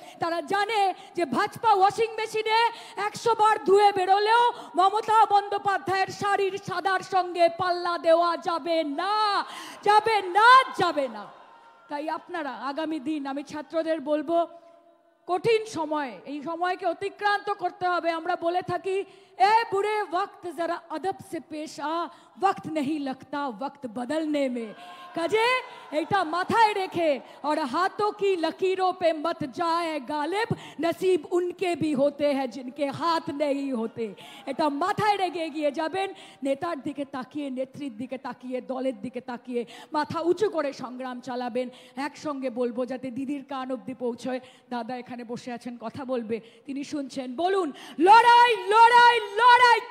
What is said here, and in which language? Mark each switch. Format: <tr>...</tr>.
<bn>তারা জানে যে ভাজপা ওয়াশিং মেশিনে 100 বার ধুয়ে বেরোলেও মমতা বন্দ্যোপাধ্যায়ের শাড়ির সাদার সঙ্গে পাল্লা দেওয়া যাবে না, যাবে না, যাবে না। তাই আপনারা আগামী দিন, আমি ছাত্রদের বলবো, কঠিন সময়, এই সময়কে অতিক্রান্ত করতে হবে। আমরা বলে থাকি</bn> <hi>ए बुरे वक्त जरा अदब से पेश आ, वक्त नहीं लगता वक्त बदलने में।</hi> <bn>কাজে এটা মাথায় রেখে</bn> <hi>और हाथों की लकीरों पे मत जाए गालिब, नसीब उनके भी होते हैं जिनके हाथ नहीं होते।</hi> <bn>এটা মাথায় রেখে এগিয়ে যাবেন, নেতার দিকে তাকিয়ে, নেত্রীর দিকে তাকিয়ে, দলের দিকে তাকিয়ে মাথা উঁচু করে সংগ্রাম চালাবেন। একসঙ্গে বলবো যাতে দিদির কান অবধি পৌঁছয়। দাদা এখানে বসে আছেন, কথা বলবে, তিনি শুনছেন, বলুন লড়াই লড়াই লড়াই।</bn>